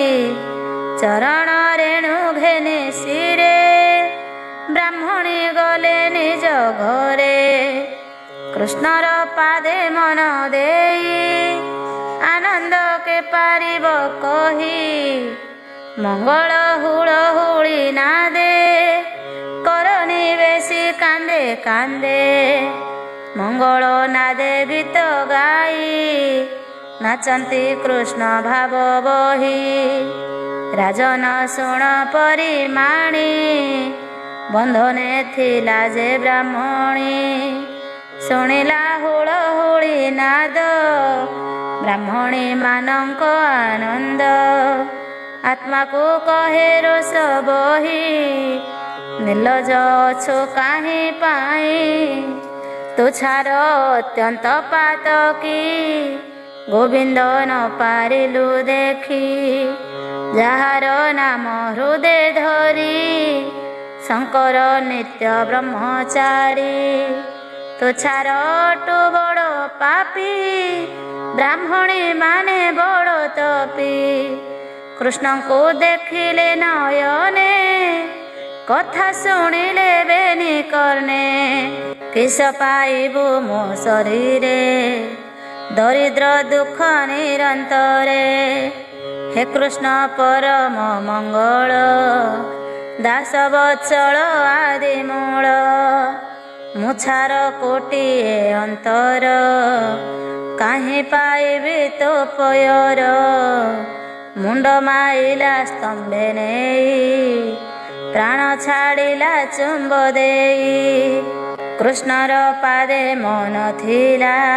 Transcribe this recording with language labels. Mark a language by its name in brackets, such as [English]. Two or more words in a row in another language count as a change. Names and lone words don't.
[Odia] ଚରଣ ରେଣୁ ଘେନେ ଶିରେ ବ୍ରାହ୍ମଣୀ ଗଲେ ନିଜ ଘରେ କୃଷ୍ଣର ପାଦେ ମନ ଦେଇ ଆନନ୍ଦ କେ ପାରିବ କହି ମଙ୍ଗଳ ହୁଡ଼ ହୁଡ଼ି ନାଦେ କରନି ବେସି କାନ୍ଦେ କାନ୍ଦେ ମଙ୍ଗଳ ନାଦେ ଗୀତ ଗାଇ ନାଚନ୍ତି କୃଷ୍ଣ ଭାବ ବହି ରାଜନ ଶୁଣ ପରିମାଣି ବନ୍ଧନେ ଥିଲା ଯେ ବ୍ରାହ୍ମଣୀ ଶୁଣିଲା ହୁଡ଼ ହୁଡ଼ି ନାଦ ବ୍ରାହ୍ମଣୀ ମାନଙ୍କ ଆନନ୍ଦ ଆତ୍ମାକୁ କହେ ରୋଷ ବହି ନିର୍ଲଜ ଅଛୁ କାହେଁ ପାଇଁ ତୁଛାର ଅତ୍ୟନ୍ତ ପାତକୀ ଗୋବିନ୍ଦ ନ ପାରିଲୁ ଦେଖି ଯାର ନାମ ହୃଦୟ ଧରି ଶଙ୍କର ନିତ୍ୟ ବ୍ରହ୍ମଚାରୀ ତୁଛାର ଟୁ ବଡ଼ ପାପୀ ବ୍ରାହ୍ମଣୀ ମାନେ ବଡ଼ ତପୀ କୃଷ୍ଣକୁ ଦେଖିଲେ ନୟନେ କଥା ଶୁଣିଲେ ବେନି କର୍ଣ୍ଣେ କିସ ପାଇବୁ ମୋ ଶରୀରେ ଦରିଦ୍ର ଦୁଃଖ ନିରନ୍ତରେ ହେ କୃଷ୍ଣ ପରମ ମଙ୍ଗଳ ଦାସ ବତ୍ସଳ ଆଦି ମୂଳ ମୁଛାର କୋଟି ଅନ୍ତର କାହେଁ ପାଇବି ତୋ ପୟର ମୁଣ୍ଡ ମାଇଲା ସ୍ତମ୍ଭେ ନେଇ ପ୍ରାଣ ଛାଡ଼ିଲା ଚୁମ୍ବ ଦେଇ କୃଷ୍ଣର ପାଦେ ମନ ଥିଲା